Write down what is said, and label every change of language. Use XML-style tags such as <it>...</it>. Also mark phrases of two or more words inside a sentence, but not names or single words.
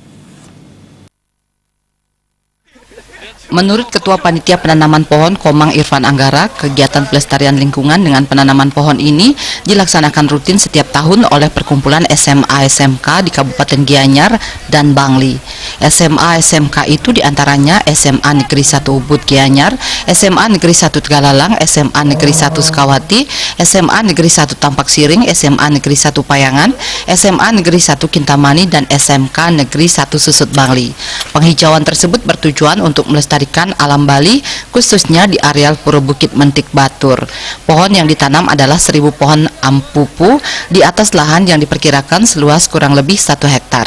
<id>Menurut Ketua Panitia Penanaman Pohon Komang Irfan Anggara, kegiatan pelestarian lingkungan dengan penanaman pohon ini dilaksanakan rutin setiap tahun oleh perkumpulan SMA-SMK di Kabupaten Gianyar dan Bangli. SMA-SMK itu diantaranya SMA Negeri 1 Ubud Gianyar, SMA Negeri 1 Tegalalang, SMA Negeri 1 Sukawati, SMA Negeri 1 Tampak Siring, SMA Negeri 1 Payangan, SMA Negeri 1 Kintamani, dan SMK Negeri 1 Susut Bangli. Penghijauan tersebut bertujuan untuk melestarikan alam Bali, khususnya di areal Pura Bukit Mentik Batur. Pohon yang ditanam adalah 1000 pohon ampupu di atas lahan yang diperkirakan seluas kurang lebih 1 hektar.</id>